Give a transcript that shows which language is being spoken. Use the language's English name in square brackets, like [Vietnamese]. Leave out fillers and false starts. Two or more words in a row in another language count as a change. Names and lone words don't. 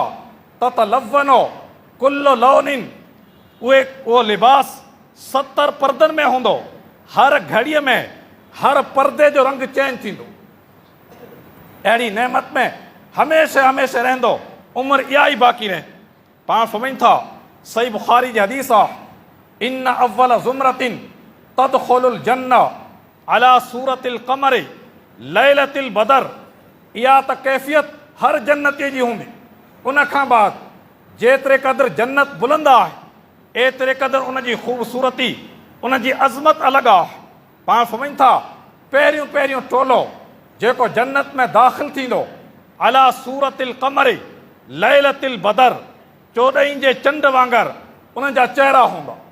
[Arabic] تتلون كل لون, [Sindhi] उहो लिबास 70 परदनि में हूंदो। हर घड़ीअ में हर परदे जो रंग चेंज थींदो। अहिड़ी नेमत में हमेशह हमेशह रहंदो, उमिरि इहा ई बाक़ी रहे। पाण फरमाइनि था सही बुखारी जी हदीस आहे, [Arabic] إن أول زمرة تدخل الجنة على صورة القمر ليلة البدر. [Sindhi] इहा त कैफ़ियत हर जन्नतीअ जी हूंदी। उन खां बाद जेतिरे क़दुरु जन्नत बुलंद आहे, एतिरे क़दुरु उन जी ख़ूबसूरती, उन जी अज़मत अलॻि आहे। पाण फरमाइनि था पहिरियों पहिरियों टोलो जेको जन्नत में दाख़िल थींदो, [Arabic] على صورة القمر ليلة البدر, [Sindhi] 14 जे चंड वांगर उन जा चेहरा हूंदा।